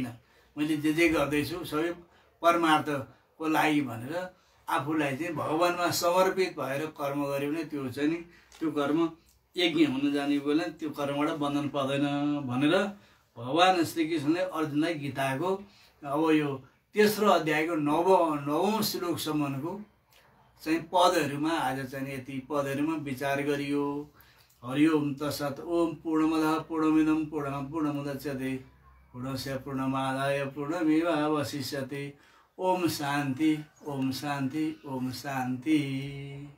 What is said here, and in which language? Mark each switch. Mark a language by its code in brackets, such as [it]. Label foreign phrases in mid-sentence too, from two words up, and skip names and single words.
[ne] मैले जे गर्दैछु सबै परमार्थको लागि भनेर आफूलाई चाहिँ भगवानमा समर्पित भएर कर्म गऱ्यो भने त्यो चाहिँ नि त्यो कर्म यज्ञ हुन जाने बेला त्यो कर्मबाट बन्धन पर्दैन भनेर भगवान श्रीकृष्णले अर्जुनलाई गीताको अब यो 3रो अध्यायको 9औं श्लोकसम्मको चाहिँ पदहरूमा आज चाहिँ यति पदहरूमा विचार गरियो। [sa] हरिओम तत्सत्। ओम पूर्णमदः पूर्णमिदं पूर्णः पूर्णमुदच्यते पूर्णस्य पूर्णमादाय पूर्णमेवावशिष्यते। ओम शान्ति, ओम शान्ति, ओम शान्ति।